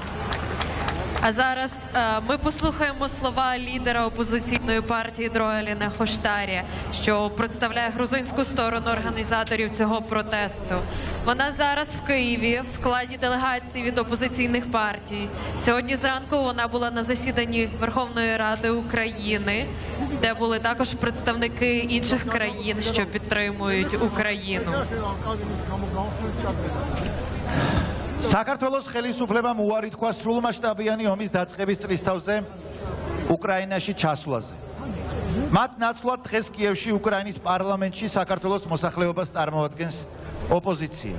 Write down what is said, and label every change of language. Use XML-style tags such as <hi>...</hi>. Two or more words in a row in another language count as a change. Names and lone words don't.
<uk>А зараз ми послухаємо слова лідера опозиційної партії Дрогаліна Хоштарі, що представляє грузинську сторону організаторів цього протесту. Вона зараз в Києві в складі делегації від опозиційних партій. Сьогодні зранку вона була на засіданні Верховної Ради України, де були також представники інших країн, що підтримують Україну.</uk> <ka>საქართველოს ხელისუფლებამ უარი თქვა სრულმასშტაბიანი ომის დაწყების წლისთავზე უკრაინაში ჩასვლაზე. მათ ნაცვლად დღეს კიევში უკრაინის პარლამენტში საქართველოს მოსახლეობას წარმოადგენს ოპოზიცია.</ka>